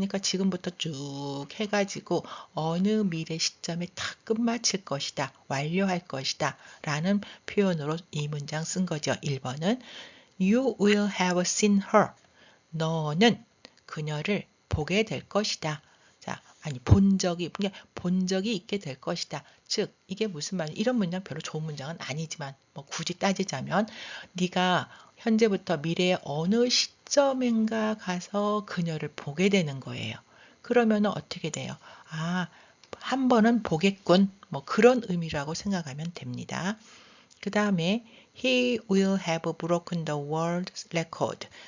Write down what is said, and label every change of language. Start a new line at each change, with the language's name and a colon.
Korean: 그러니까 지금부터 쭉 해가지고 어느 미래 시점에 다 끝마칠 것이다. 완료할 것이다. 라는 표현으로 이 문장 쓴 거죠. 1번은
English: You will have seen her.
Korean: 너는 그녀를 보게 될 것이다. 자, 본 적이 있게 될 것이다. 즉, 이게 무슨 말이야? 이런 문장 별로 좋은 문장은 아니지만, 굳이 따지자면, 네가 현재부터 미래의 어느 시점인가 가서 그녀를 보게 되는 거예요. 그러면 어떻게 돼요? 한 번은 보겠군. 뭐 그런 의미라고 생각하면 됩니다. 그 다음에
English: He will have broken the world record.